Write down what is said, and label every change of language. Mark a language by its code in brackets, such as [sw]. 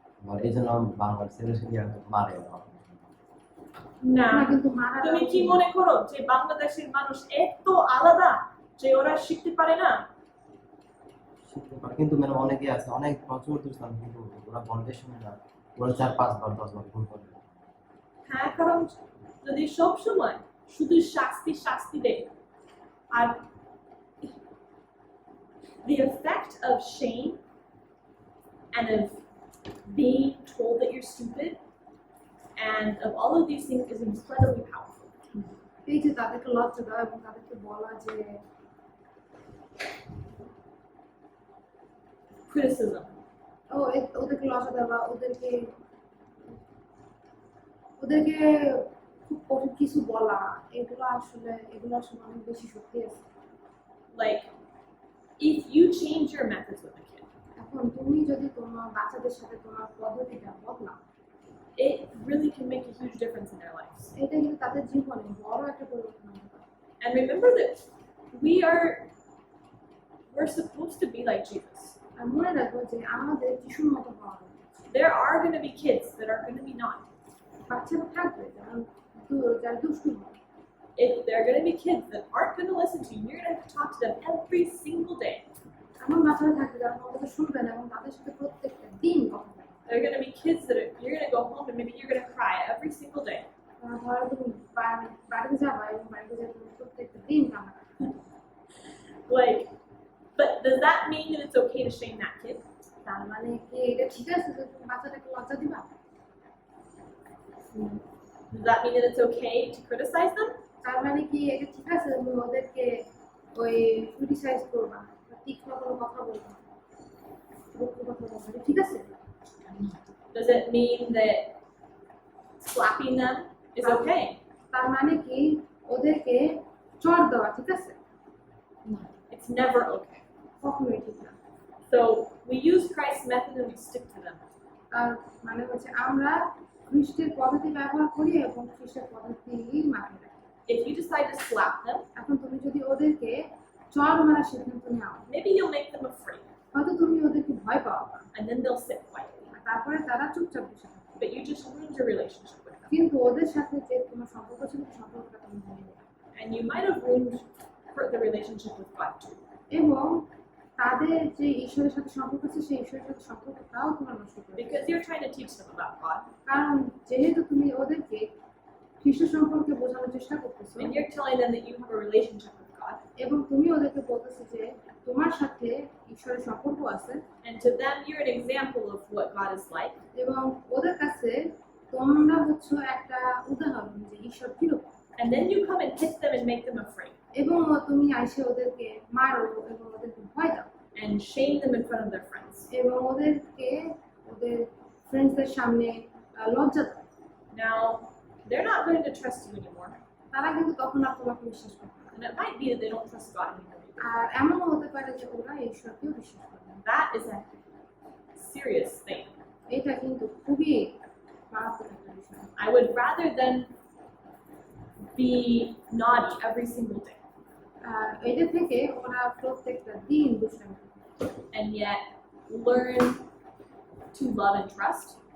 [bn] আর এই জন্য বাংলার ছেলে মারে না। না, না, কিন্তু মারা তুমি কি মনে করো যে বাংলাদেশের মানুষ এত আলাদা যে ওরা শিখতে পারে না? শিখতে পারে, কিন্তু মানে অনেকে আছে অনেক প্রচুর দুষ্টামি, কিন্তু ওরা বলতে শুনে না, ওরা 4-5 বার 10 বার ভুল করে। হ্যাঁ, কারণ যদি সব সময় শুধু শাস্তি শাস্তি দেয়, আর [en] the effect of shame and of being told that you're stupid and of all of these things is incredibly powerful. [bn] এই যে তাদেরকে লজ্জা দেওয়া এবং তাদেরকে বলা যে [en] Criticism. [bn] ওদেরকে লজ্জা দেওয়া, ওদেরকে ওদেরকে খুব কঠিন কিছু বলা, এগুলো আসলে অনেক বেশি শক্তি আছে। [en] Like, if you change your methods with a kid, [bn] এখন তুমি যদি তোমার বাচ্চাদের সাথে তোমার পদ্ধতিটা বদলাও, [en] it really can make a huge difference in their lives. [bn] এটা কিন্তু তাদের জীবনে বড় একটা পরিবর্তন আনতে পারে। [en] And remember that we're supposed to be like Jesus. [bn] আর মনে রাখবো যে আমাদের যিশুর মতো হওয়া উচিত। [en] There are going to be kids that are going to be not. [bn] বাচ্চারা থাকবে যারা দুষ্টু হয়। [en] If there are going to be kids that aren't going to listen to you, you're going to have to talk to them every single day. [bn] এমন বাচ্চারা থাকবে যারা তোমার কথা শুনবে না এবং তাদের সাথে প্রত্যেকটা দিন কথা বলবে। [en] There are going to be kids that you're going to go home and maybe you're going to cry every single day. [bn] ধরো তুমি বাড়িতে যাবা এবং বাড়িতে যাবে তুমি প্রত্যেকটা দিন কান্না করবে। [en] Like, but does that mean that it's okay to shame that kid? [bn] তার মানে কি এটা ঠিক আছে যে তুমি বাচ্চাটাকে লজ্জা দিবা? [en] Does that mean that it's okay to criticize them? [bn] তার মানে কি এটা ঠিক আছে তুমি ওদেরকে ওই ক্রিটিসাইজ করবা বা তীক্ষ্ণ কোনো কথা বলবা, রুক্ষ কথা বলবা, এটা ঠিক আছে? [en] Does it mean that slapping them is okay? [bn] তার মানে কি ওদেরকে চড় দেওয়া ঠিক আছে? [en] It's never okay. [bn] কখনোই ঠিক না। [en] So we use Christ's method and we stick to them. [bn] আর মানে হচ্ছে আমরা খ্রিস্টের পদ্ধতি ব্যবহার করি এবং খ্রিস্টের পদ্ধতি মাথায় রাখি। [en] If you decide to slap them, [bn] এখন তুমি যদি ওদেরকে চড় মারার সিদ্ধান্ত নাও, [en] maybe you'll make them afraid, [bn] হয়তো তুমি ওদেরকে ভয় পাওয়া, [en] and then they'll sit quietly. [bn] আর তারপরে তারা চুপচাপ বসে থাকবে। [en] But you just ruined your relationship with them. [bn] কিন্তু ওদের সাথে যে তোমার সম্পর্ক ছিল সেই সম্পর্কটা তুমি ভেঙে দেবে [en] And you might have ruined the relationship with God too. [bn] এবং তাদের যে ঈশ্বরের সাথে সম্পর্ক আছে সেই ঈশ্বরের সাথে সম্পর্কটাও তোমার নষ্ট করবে। [en] Because you're trying to teach them about God. [bn] কারণ যেহেতু তুমি ওদেরকে খ্রিস্ট সম্পর্কে বোঝানোর চেষ্টা করতেছো [en] And you're telling them that you have a relationship with God. [bn] এবং তুমি ওদেরকে বলতেছো যে তোমার সাথে ঈশ্বরের সম্পর্ক আছে, [en] And to them, you're an example of what God is like. [bn] এবং ওদের কাছে তোমরা হচ্ছে একটা উদাহরণ যে ঈশ্বর কিরকম। [en] And then you come and hit them and make them afraid. [bn] এবং তুমি এসে ওদেরকে মারো এবং ওদেরকে ভয় দাও [en] And shame them in front of their friends. [bn] এবং ওদেরকে ওদের ফ্রেন্ডসদের সামনে লজ্জা দাও। [en] Now, they're not going to trust you anymore. [bn] তারা কিন্তু তখন আর তোমাকে বিশ্বাস করবে না। [en] And it might be that they don't trust God anymore. [bn] আর এমনও হতে পারে যে ওরা ঈশ্বরকেও বিশ্বাস করবে না। [en] That is a serious thing. [bn] এটা কিন্তু খুবই মারাত্মক একটা বিষয়। [en] I would rather than be naughty every single day [bn] আর এটা থেকে ওরা প্রত্যেকটা দিন দুষ্টামি করে [en] and yet learn to love and trust